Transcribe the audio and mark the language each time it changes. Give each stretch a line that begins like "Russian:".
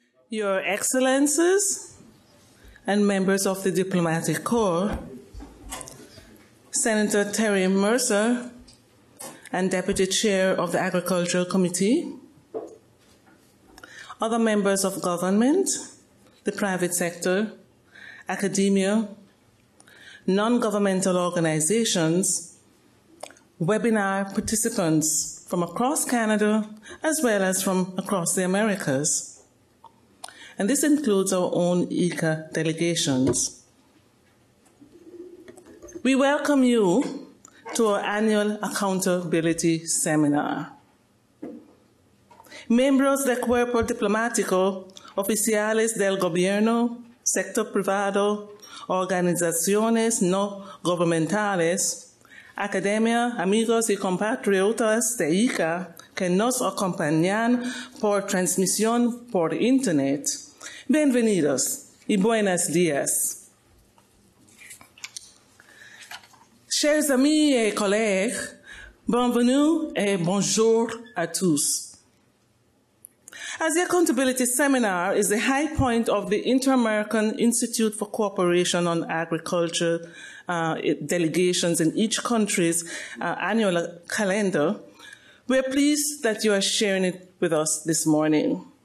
English: Your Excellencies and members of the Diplomatic Corps, Senator Terry Mercer and Deputy Chair of the Agricultural Committee, other members of government, the private sector, academia, non-governmental organizations, webinar participants from across Canada as well as from across the Americas. And this includes our own IICA delegations. We welcome you to our annual accountability seminar.
Spanish: Miembros del Cuerpo Diplomático, oficiales del gobierno, sector privado, organizaciones no gubernamentales, academia, amigos y compatriotas de IICA que nos acompañan por transmisión por Internet. Bienvenidos y buenos días.
French: Chers amis et collègues, bienvenue et bonjour à tous.
English: As the Accountability Seminar is the high point of the Inter-American Institute for Cooperation on Agriculture delegations in each country's annual calendar, we're pleased that you are sharing it with us this morning.